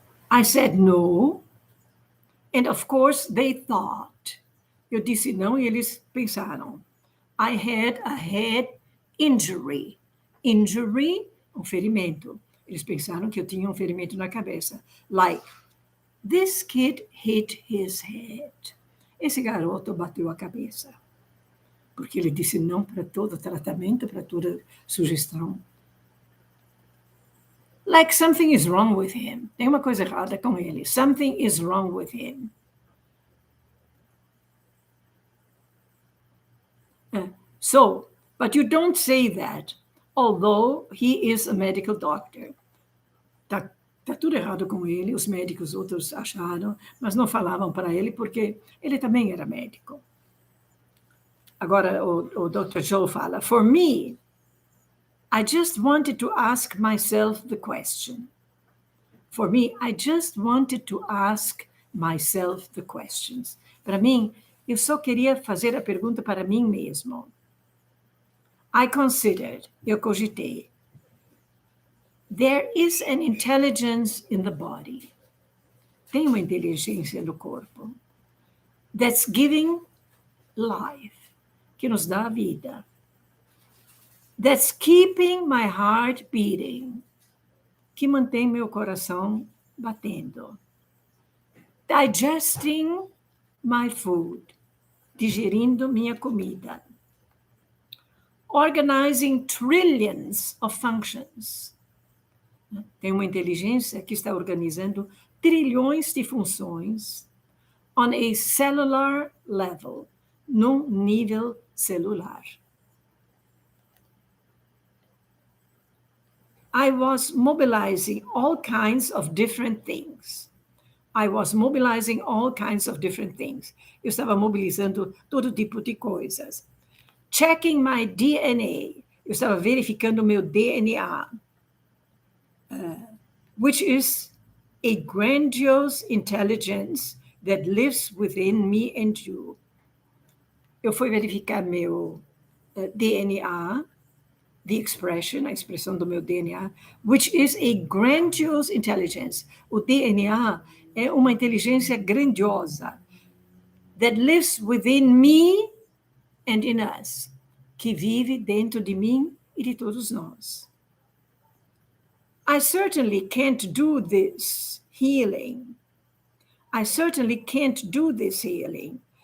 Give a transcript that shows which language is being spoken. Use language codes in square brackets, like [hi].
[en] I said no, and of course they thought. [pt] Eu disse não e eles pensaram. [en] I had a head injury. [pt] Injury, um ferimento. Eles pensaram que eu tinha um ferimento na cabeça. [en] Like, this kid hit his head. [pt] Esse garoto bateu a cabeça. Porque ele disse não para todo tratamento, para toda sugestão. [en] Like something is wrong with him. [pt] Tem uma coisa errada com ele. [en] Something is wrong with him. So, but you don't say that, although he is a medical doctor. [pt] Tá tudo errado com ele, os médicos outros acharam, mas não falavam para ele porque ele também era médico. Agora o Dr. [en] Joe fala, for me, I just wanted to ask myself the question. For me, I just wanted to ask myself the questions. [pt] Para mim, eu só queria fazer a pergunta para mim mesmo. [en] I considered, [pt] eu cogitei, [en] there is an intelligence in the body. [pt] Tem uma inteligência no corpo. [en] That's giving life, [pt] que nos dá a vida. [en] That's keeping my heart beating, [pt] que mantém meu coração batendo. [en] Digesting my food, [pt] digerindo minha comida. [en] Organizing trillions of functions. [pt] Tem uma inteligência que está organizando trilhões de funções [en] on a cellular level, [pt] num nível celular. [en] I was mobilizing all kinds of different things. I was mobilizing all kinds of different things. [pt] Eu estava mobilizando todo tipo de coisas. [en] Checking my DNA. [pt] Eu estava verificando meu DNA. [en] Which is a grandiose intelligence that lives within me and you. [pt] Eu fui verificar meu DNA, [en] the expression, [pt] a expressão do meu DNA, [en] which is a grandiose intelligence. [pt] O DNA é uma inteligência grandiosa [en] that lives within me and in us, [pt] que vive dentro de mim e de todos nós. [en] I certainly can't do this healing. I certainly can't do this healing.